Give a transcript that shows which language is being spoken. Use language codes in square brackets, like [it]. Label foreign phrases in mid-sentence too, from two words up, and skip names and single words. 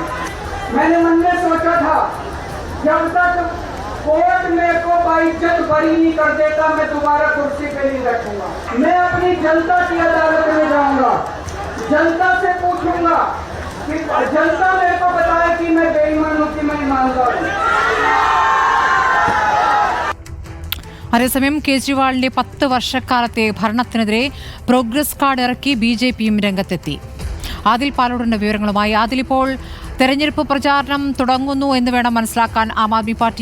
[hi] मैंने मन में सोचा था जब तक कोर्ट मेरे को बाइज्जत बरी नहीं कर देता मैं दोबारा कुर्सी पे नहीं बैठूंगा। मैं अपनी जनता की अदालत में जाऊंगा, जनता से पूछूंगा कि जनता मेरे को बताए कि मैं बेईमान हूं कि मैं ईमानदार हूं। [ml] അതേസമയം കേജ്രിവാളിന്റെ 10 വർഷക്കാലത്തെ ഭരണത്തിനെതിരെ പ്രോഗ്രസ് കാർഡ് ഇറക്കി BJPയും രംഗത്തെത്തി. ആദിൽ പാലോടിന്റെ വിവരങ്ങളുമായി. ആദിൽ, ഇപ്പോൾ തെരഞ്ഞെടുപ്പ് പ്രചാരണം തുടങ്ങുന്നു എന്ന് വേണം മനസ്സിലാക്കാൻ ആം ആദ്മി പാർട്ടി.